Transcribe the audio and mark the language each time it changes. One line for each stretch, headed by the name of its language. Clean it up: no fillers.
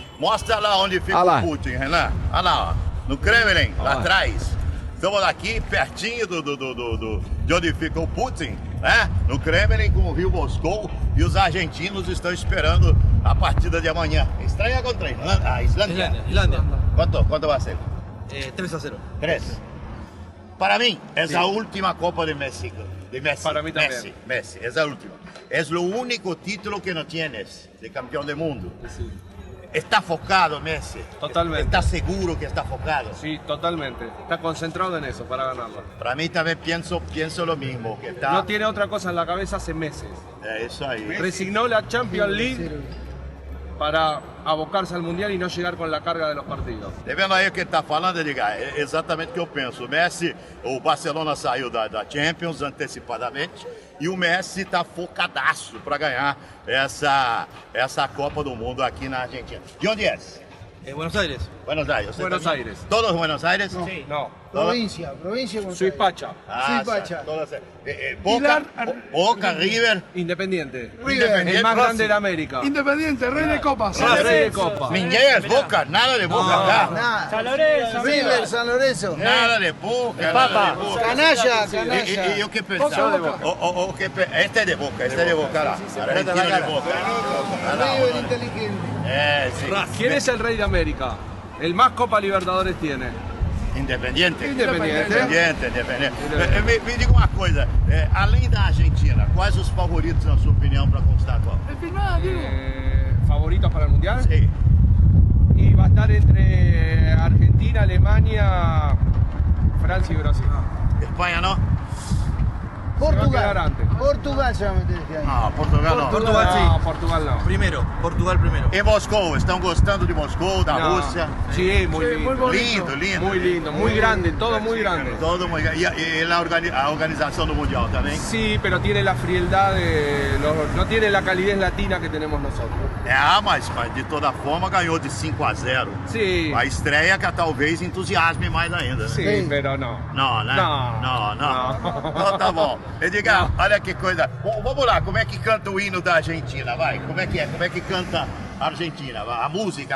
Portuguese: Mostra lá onde fica o Putin, Renan. Olha lá, ó, no Kremlin, lá atrás. Estamos aqui pertinho de onde fica o Putin, né? No Kremlin, com o Rio Moscou. E os argentinos estão esperando a partida de amanhã. Estranha contra a Islândia. Islândia.
Spanish: ¿Cuánto va a ser? 3-0. 3. Para mí, es la última Copa de México. De Messi. Para mí también. Messi, es la última. Es lo único título que no tienes de campeón del mundo. Sí. ¿Está focado Messi? Totalmente. ¿Está seguro que está focado? Sí, totalmente. Está concentrado en eso para ganarlo. Para mí también pienso lo mismo. Que está... No tiene otra cosa en la cabeza hace meses. Eso ahí. Resignó la Champions League para abocarse al Mundial y no llegar con la carga de los partidos.
Portuguese: Tá vendo aí o que ele tá falando, Edgar? É exatamente o que eu penso. O Messi, o Barcelona saiu da Champions antecipadamente e o Messi tá focadaço para ganhar essa Copa do Mundo aqui na Argentina. De onde é?
Spanish: Buenos Aires. Buenos Aires. Buenos Aires. ¿Todos Buenos Aires? No. Sí. No. Provincia. Suipacha. Suipacha. Boca, River. Independiente. River. El más grande de América. Independiente, rey de copas. Rey de copas.
Portuguese: Ninguém Boca, nada de Boca acá.
Spanish: Nada. San Lorenzo. River, San Lorenzo. Nada de Boca. Papa. Canalla. ¿Y yo qué pensaba? Este es de Boca, Argentino de Boca. River inteligente. Sí. ¿Quién es el rey de América? El más Copa Libertadores tiene. Independiente. Independiente.
Portuguese: Me diga uma coisa, além da Argentina, quais os favoritos, na sua opinião, para conquistar a Copa?
Spanish: ¿Favoritos para el Mundial? Sí. Y va a estar entre Argentina, Alemania, Francia y Brasil.
Portuguese: Espanha não?
Spanish: Portugal. Portugal se va a meter este año. No, Portugal no. Portugal sí. No, Portugal no. Portugal primero.
Portuguese: E Moscou, estão gostando de Moscou, da Rússia?
Spanish: Sí, muy lindo. Lindo. Muy lindo, muy grande, todo muy grande. Todo muy grande. Y a organización del Mundial también. Sí, pero tiene la frialdad no tiene la calidez latina que tenemos nosotros.
Portuguese: Mas de toda forma ganhou de 5-0.
Spanish: Sí.
Portuguese: A estreia que talvez entusiasme mais ainda, né?
Spanish: Sí, pero no.
Portuguese: Não, né? Não. Então tá bom. Edgar, olha que coisa. Vamos lá, como é que canta o hino da Argentina? Vai, como é que é? Como é que canta a Argentina? A música.